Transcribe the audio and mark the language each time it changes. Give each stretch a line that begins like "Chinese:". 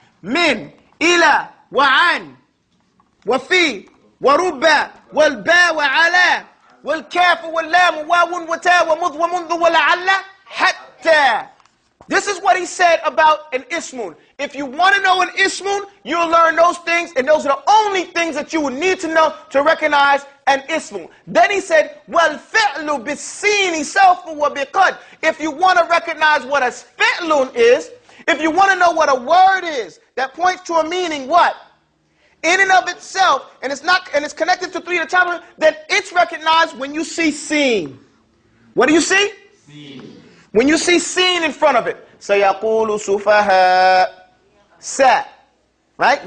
Arabic: من إلى وعن وفي وربا والباء وعلى والكاف واللام واو وتاء ومذ ومنذ ولعل حتى.
English: This is what he said about an ismun. If you want to know an ismun, you'll learn those things, and those are the only things that you would need to know to recognize an ismun. Then he said,
Arabic: وَالْفِعْلُ بِالسِّينِ سَوْفُ وَبِقَدْ.
English: If you want to recognize what a fi'lun is, if you want to know what a word is that points to a meaning, what? In and of itself, and it's connected to 3 at a time, then it's recognized when you see seen. What do you see? Seen. When you see seen in front of it,
Arabic: سَيَقُولُ سُفَهَاء.
English: Sa. Right?